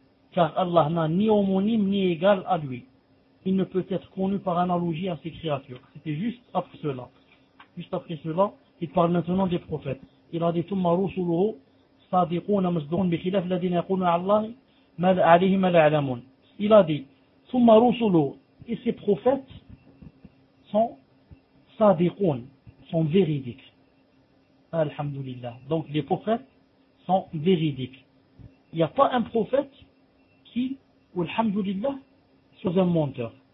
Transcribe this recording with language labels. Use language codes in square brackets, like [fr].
[fr] Car Allah n'a ni homonyme ni égal à lui. Il ne peut être connu par analogie à ses créatures. C'était juste après cela. Juste après cela, il parle maintenant des prophètes. Il a dit [ar] ثم رسله صادقون مصدقون بخلاف الذين يقولون عليه ما لا يعلمون. [fr] Il a dit, Thumma Rusulu, et ses prophètes sont sadiqun, sont véridiques. Alhamdulillah. Donc les prophètes sont véridiques. Il n'y a pas un prophète qui, alhamdulillah, soit un menteur.